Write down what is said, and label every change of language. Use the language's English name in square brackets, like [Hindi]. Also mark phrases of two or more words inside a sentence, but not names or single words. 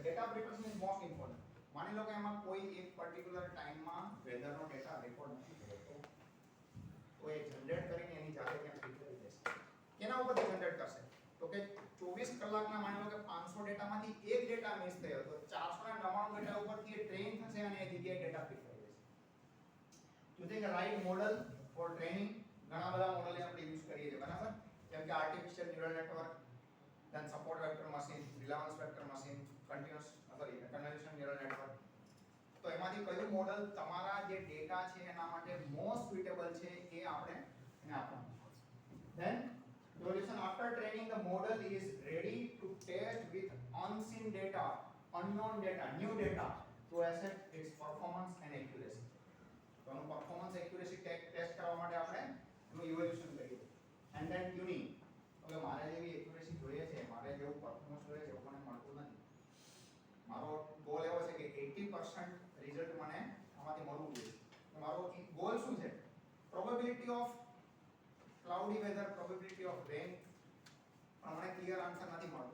[English] data preparation is most important. [Gujarati] માની લો કે એમાં કોઈ એક [English] particular time માં [Gujarati] વેધરનો ડેટા રેકોર્ડ નથી થયો, તો એ જનરેટ કરીને એની જાતે ત્યાં ફીડ કરી દેશે. કેના ઉપરથી જનરેટ કરશે? તો કે 24 કલાકના માની લો કે 500 ડેટામાંથી એક ડેટા મિસ થયો, તો 499 ડેટા ઉપરથી એ ટ્રેન થશે અને એ જગ્યાએ ડેટા ફીડ કરી દેશે. [English] Choosing a right model for training. [Gujarati] ઘણા બધા મોડલ આપણે યુઝ કરીએ છીએ, બરાબર? જેમ કે [English] artificial neural network, then support vector machine, relevance vector machine, convolution neural network. [Gujarati] તો એમાંથી કયું મોડલ તમારા જે ડેટા છે એના માટે [English] most suitable [Gujarati] છે એ આપણે એને આપવાનું. [English] Then evaluation after training the model is ready to test with unseen data, unknown data, new data to assess its performance and accuracy. [Gujarati] તો એનું [English] performance accuracy [Gujarati] ટેસ્ટ કરવા માટે આપણે એનું ઇવેલ્યુએશન કરીએ. [English] And then tuning. [Gujarati] હવે મારે જેવી એક્યુરેસી જોઈએ છે, મારે જેવું પરફોર્મન્સ જોઈએ છે, એવું મને મળતું નથી. મારો ગોલ એવો છે કે 80% રિઝલ્ટ મને આમાંથી મળવું જોઈએ. તો મારો ગોલ શું છે? [English] probability of cloudy weather, probability of rain, [Gujarati] પણ મને [English] clear answer [Gujarati] નથી મળતો.